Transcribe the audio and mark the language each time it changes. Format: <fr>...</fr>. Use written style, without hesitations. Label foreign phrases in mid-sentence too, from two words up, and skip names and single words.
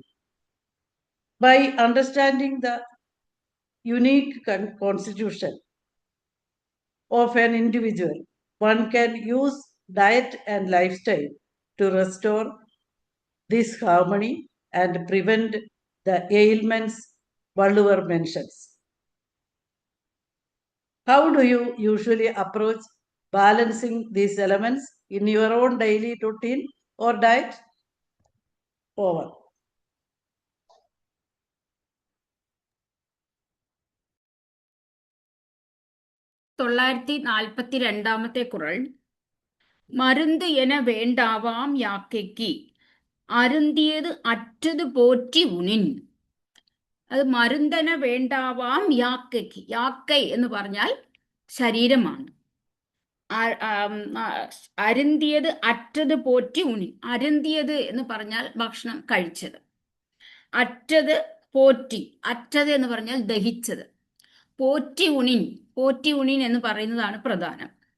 <en>By understanding the unique constitution of an individual, one can use diet and lifestyle to restore this harmony and prevent the ailments Valluvar mentions. How do you usually approach balancing these elements in your own daily routine or diet? Over.</en> <ml>തൊള്ളായിരത്തി 42 കുറൾ,</ml> <ta>மருந்து என வேண்டாவாம் யாக்கைக்கு அருந்தியது அற்றது போற்றி உனின்.</ta> <ml>അത്</ml> <ta>மருந்தென வேண்டாவாம் யாக்கைக்கு.</ta> <ml>യാക്കൈ എന്ന് പറഞ്ഞാൽ ശരീരമാണ്.</ml> <ta>அருந்தியது அற்றது போற்றி உணின்.</ta> <ml>അരുന്തിയത് എന്ന് പറഞ്ഞാൽ ഭക്ഷണം കഴിച്ചത്,</ml> <ta>அற்றது போற்றி,</ta> <ml>അറ്റത് എന്ന് പറഞ്ഞാൽ ദഹിച്ചത്,</ml> <ta>போற்றி உணின்</ta> <ml>എന്ന് പറയുന്നതാണ് പ്രധാനം.</ml>